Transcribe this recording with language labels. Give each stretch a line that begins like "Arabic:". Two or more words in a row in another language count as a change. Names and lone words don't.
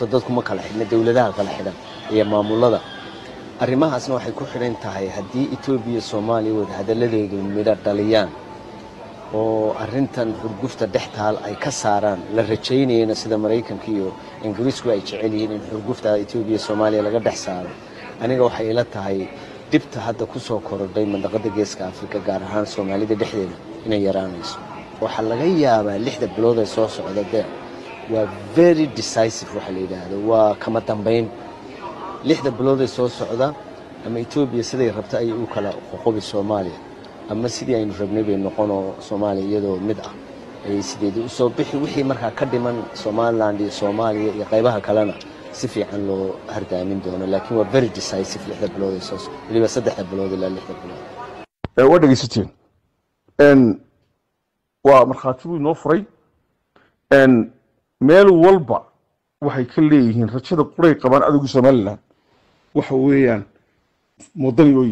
Somali: dadku ma kala xidhna dawladaha kala xidhan iyo maamulada arrimahaasna waxay ku xidhan tahay haddii Ethiopia Soomaaliya wada hadalladeedu midho dhaliyaan oo arrintan xurgufta dhextaal ay ka saaraan la rajaynayna sida Mareykanka iyo Ingiriisku ay jecel yihiin in xurgufta Ethiopia Soomaaliya laga dhex saaro aniga waxay ila tahay dibta hadda ku soo korodhay mandaqada Geeska Afrika gaar ahaan Soomaalida dhexdeeda inay yaraanayso waxa laga yaabaa 6 bilood ee soo socda waa
English: very decisive
Somali: waxa la yiraahdo waa kama dambeyn 6 bilood ee soo socda ama Ethiopia siday rabta ay u kala qoqobi Soomaaliya ama sidii aynu rabnay bay noqono Soomaaliya iyadoo mid ah ay sideedii u soo bixi wixii markaa ka dhiman Somaliland iyo Soomaaliya iyo qaybaha kalena si fiican loo hardaamin doono laakiin waa
English: very decisive
Somali: 6 bilood ee soo socda waliba 3 bilood ilaa 6 bilood waa dhageysateen waa markhaati inoo furay meel walba waxay ka leeyihiin rajada quray qabaan adowga Somaliland waxa weeyaan wadani oo